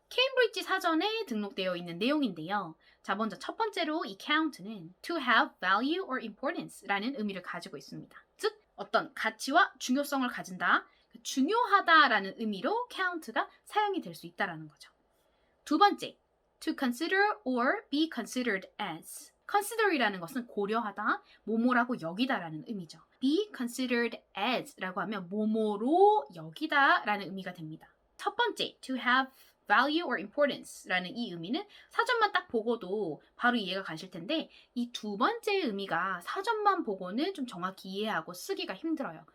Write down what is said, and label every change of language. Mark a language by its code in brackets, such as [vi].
[ko] 케임브리지 사전에 등록되어 있는 내용인데요. 자, 먼저 첫 번째로 이 count는 [en] to have value or importance [ko] 라는 의미를 가지고 있습니다. 즉, 어떤 가치와 중요성을 가진다, 중요하다라는 의미로 count가 사용이 될 수 있다는 거죠. 두 번째, [en] to consider or be considered as. [ko] consider이라는 것은 고려하다, 뭐뭐라고 여기다라는 의미죠. [en] be considered as [ko] 라고 하면 뭐뭐로 여기다 라는 의미가 됩니다. 첫 번째, [en] to have value or importance [ko] 라는 이 의미는 사전만 딱 보고도 바로 이해가 가실 텐데 이 두 번째 의미가 사전만 보고는 좀 정확히 이해하고 쓰기가 힘들어요.